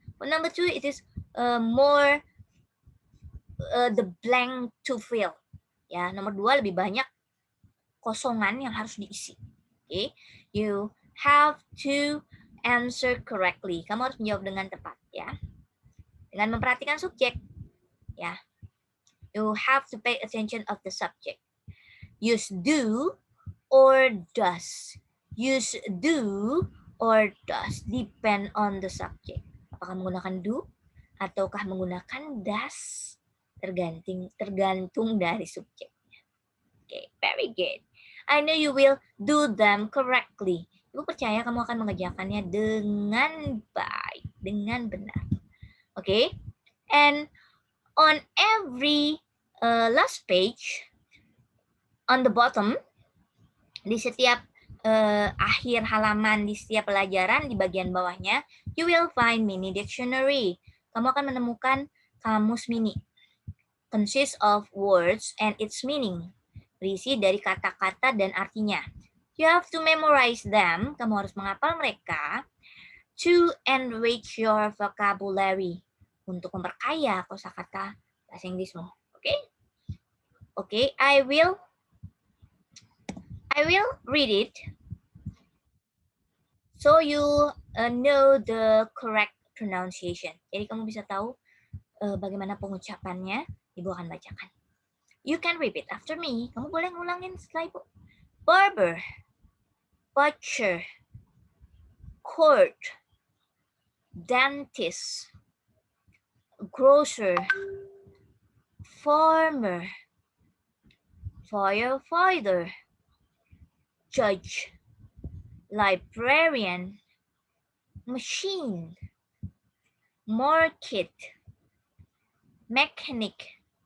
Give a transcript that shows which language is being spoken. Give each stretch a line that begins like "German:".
English: For number 2, it is more the blank to fill.
Indonesian: Ya, nomor 2 lebih banyak kosongan yang harus diisi.
English: Oke, you have to answer correctly.
Indonesian: Kamu harus menjawab dengan tepat ya. Dengan memperhatikan subjek. Ya.
English: You have to pay attention of the subject. Use do or does. Use do or does depend on the subject.
Indonesian: Apakah menggunakan do ataukah menggunakan does? Tergantung dari subjeknya.
English: Okay, very good. I know you will do them correctly.
Indonesian: Ibu percaya kamu akan mengerjakannya dengan baik, dengan benar.
English: Okay? And on every last page, on the bottom,
Indonesian: di setiap akhir halaman, di setiap pelajaran, di bagian bawahnya,
English: you will find mini dictionary.
Indonesian: Kamu akan menemukan kamus mini.
English: Consists of words and its meaning.
Indonesian: Berisi dari kata-kata dan artinya.
English: You have to memorize them.
Indonesian: Kamu harus menghafal mereka.
English: To enrich your vocabulary.
Indonesian: Untuk memperkaya kosakata bahasa Inggrismu. Oke?
English: Oke, I will read it. So you know the correct pronunciation.
Indonesian: Jadi kamu bisa tahu bagaimana pengucapannya. Ibu akan bacakan.
English: You can repeat after me.
Indonesian: Kamu boleh ngulangin setelah Ibu.
English: Barber, butcher, court, dentist, grocer, farmer, firefighter, judge, librarian, machine, market, mechanic,